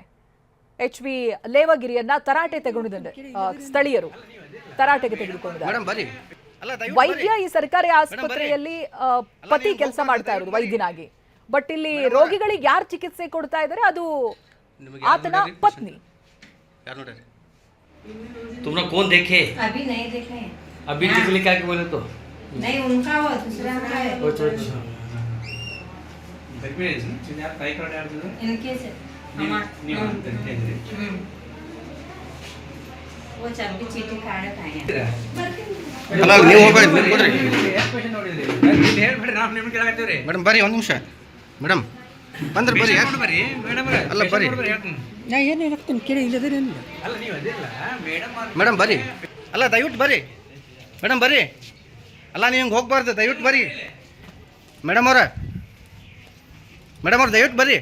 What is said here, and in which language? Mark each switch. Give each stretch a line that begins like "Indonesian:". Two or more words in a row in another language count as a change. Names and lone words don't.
Kannada: ಎಚ್ಬಿ ಲೇವಗಿರಿಯನ್ನ ತರಾಟೆ ತೆಗೆದುಕೊಂಡಿದ್ದಾರೆ. ಸ್ಥಳೀಯರು ತರಾಟೆಗೆ ತೆಗೆದುಕೊಂಡಿದ್ದಾರೆ. ವೈದ್ಯ ಈ ಸರ್ಕಾರಿ ಆಸ್ಪತ್ರೆಯಲ್ಲಿ ಪತಿ ಕೆಲಸ ಮಾಡ್ತಾ ಇರೋದು ವೈದ್ಯನಾಗಿ. ಬಟ್ ಇಲ್ಲಿ ರೋಗಿಗಳಿಗೆ ಯಾರು ಚಿಕಿತ್ಸೆ ಕೊಡ್ತಾ ಇದ್ದಾರೆ ಅದು ಆತನ ಪತ್ನಿ.
Hindi: तुमने कौन देखे? अभी नहीं देखे हैं। अभी निकले क्या बोले तो? नहीं उनका वो दूसरा का है। इनके से वो चंपी चीटी कार्ड खाए
Kannada: ಅಲ್ಲ ನೀವು ಹೋಗ್ಬೇಡಿ ಮೇಡಮ್ ಬರ್ರಿ ಒಂದು ನಿಮಿಷ ಮೇಡಮ್ ಬಂದ್ರೆ ಬರ್ರಿ ಅಲ್ಲ ಬರ್ರಿ ನಾ ಏನು ಹೇಳ್ತೀನಿ ಕೇಳಿ ಇಲ್ಲದ್ರೆ ಮೇಡಮ್ ಬರ್ರಿ ಅಲ್ಲ ದಯವಿಟ್ಟು ಬರ್ರಿ ಮೇಡಮ್ ಬರ್ರಿ ಅಲ್ಲ ನೀವು ಹಿಂಗೆ ಹೋಗ್ಬಾರ್ದು ದಯವಿಟ್ಟು ಬರ್ರಿ ಮೇಡಮ್ ಅವ್ರ ದಯವಿಟ್ಟು ಬರ್ರಿ